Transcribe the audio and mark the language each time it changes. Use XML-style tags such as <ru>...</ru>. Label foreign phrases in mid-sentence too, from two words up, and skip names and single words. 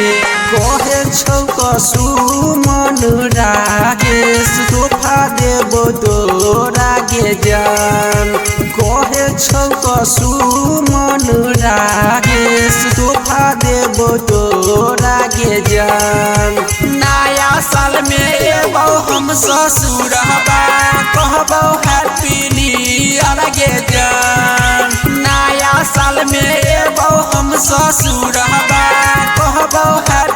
<mai>कहे छौ कसुमन रागेश तोहफा देबो तोरा गे जान। कहे छौ कसुमन रागेश तोहफा देबो तोरा गे जान। नया साल में एबो हम ससुरबा कहबो</mai> <en>happy new year</en> <mai>गे जान। नया साल में एबो हम ससुरबा कहबो</mai>